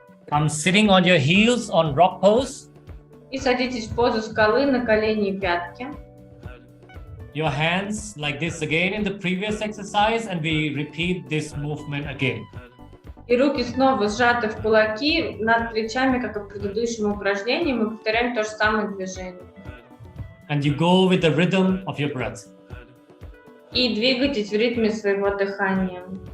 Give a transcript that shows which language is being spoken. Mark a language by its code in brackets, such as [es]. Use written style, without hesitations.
[en] Come sitting on your heels on rock pose. [ru] И садитесь в позу скалы на колени и пятки. [en] Your hands like this again in the previous exercise, and we repeat this movement again. [ru] И руки снова сжаты в кулаки над плечами, как и в предыдущем упражнении. Мы повторяем то же самое движение. [en] And you go with the rhythm of your breath. [ru] И двигайтесь в ритме своего дыхания.